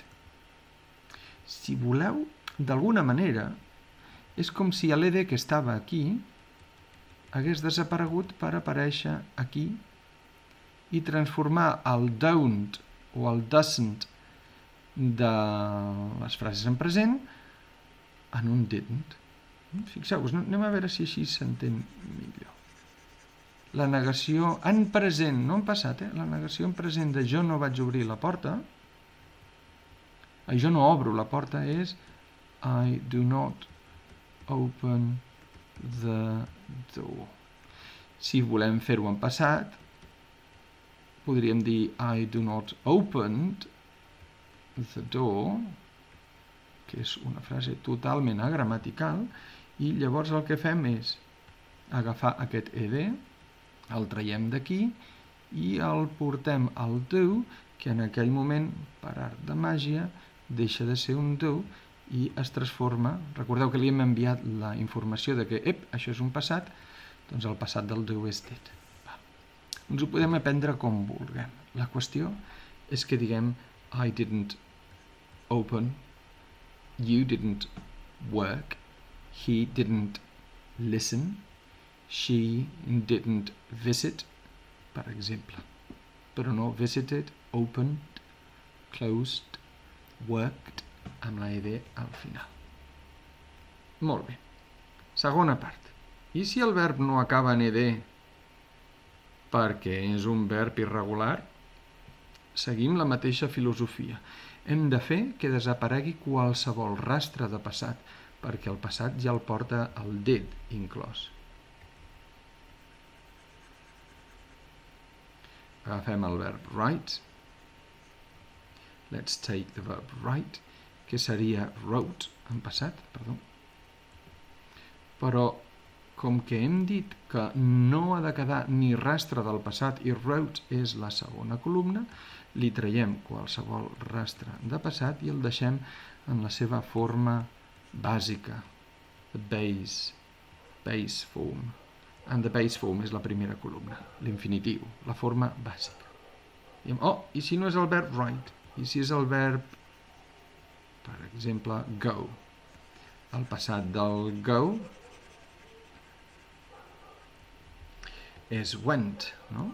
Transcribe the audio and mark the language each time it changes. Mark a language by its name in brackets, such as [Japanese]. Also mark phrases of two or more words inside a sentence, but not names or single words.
[Catalan] Si voleu, d'alguna manera, és com si l'ED que estava aquí hagués desaparegut per aparèixer aquí i transformar el don't o el doesn't de les frases en present en un didn't. Fixeu-vos, anem a veure si així s'entén millor. La negació en present, no en passat, la negació en present de jo no vaig obrir la porta, jo no obro la porta, és [English] I do not open the door. [Catalan] Si volem fer-ho en passat, podríem dir [English] I do not opened the door, [Catalan] que és una frase totalment agramatical, i llavors el que fem és agafar aquest ed, el traiem d'aquí i el portem al do, que en aquell moment, per art de màgia, deixa de ser un do i es transforma. Recordeu que li hem enviat la informació de que això és un passat, doncs el passat del do és did. Ens ho podem aprendre com vulguem. La qüestió és que diguem [English] I didn't open, you didn't work, he didn't listen, she didn't visit, [Catalan] per exemple. Però no [English] visited, opened, closed, worked, [Catalan] amb la ed al final. Molt bé. Segona part. I si el verb no acaba en ed perquè és un verb irregular, seguim la mateixa filosofia. Hem de fer que desaparegui qualsevol rastre de passat, perquè el passat ja el porta el did inclòs. Agafem el verb write. [English] Let's take the verb write, [Catalan] que seria wrote en passat, perdó. Però com que hem dit que no ha de quedar ni rastre del passat i roads és la segona columna, li traiem qualsevol rastre de passat i el deixem en la seva forma bàsica, [English] the base form. And the base form [Catalan] és la primera columna, l'infinitiu, la forma bàsica. I si no és el verb write? I si és el verb, per exemple, go? El passat del go és went, no?